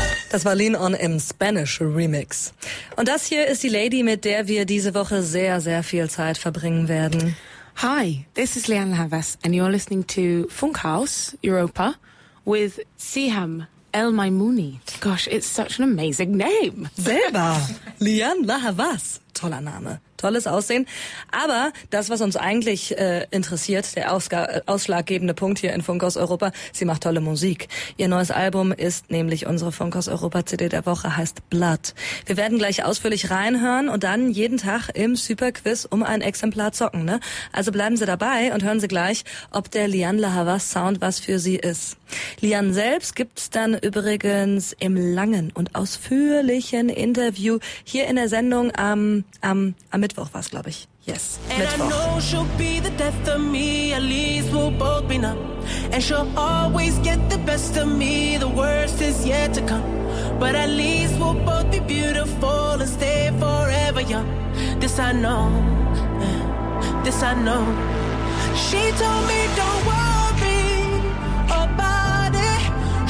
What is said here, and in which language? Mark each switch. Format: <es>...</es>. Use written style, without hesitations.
<de>Das war Lean On im Spanish Remix. Und das hier ist die Lady, mit der wir diese Woche sehr, sehr viel Zeit verbringen werden.</de> <en>Hi, this is Leanne Lavas and you're listening to Funkhaus Europa with Siham El Maimouni. Gosh, it's such an amazing name.</en> <de>Selber, Leanne Lavas, toller Name. Tolles Aussehen. Aber das, was uns eigentlich interessiert, der ausschlaggebende Punkt hier in Funkhaus Europa, sie macht tolle Musik. Ihr neues Album ist nämlich unsere Funkhaus Europa-CD der Woche, heißt Blood. Wir werden gleich ausführlich reinhören und dann jeden Tag im Superquiz um ein Exemplar zocken. Ne? Also bleiben Sie dabei und hören Sie gleich, ob der Leanne Lahavas Sound was für Sie ist. Leanne selbst gibt's dann übrigens im langen und ausführlichen Interview hier in der Sendung am Mittwoch war es, glaube ich.</de> <en>Yes, Mittwoch. And I know she'll be the death of me, at least we'll both be numb. And she'll always get the best of me, the worst is yet to come. But at least we'll both be beautiful and stay forever young. This I know, this I know. She told me don't worry about it.</en>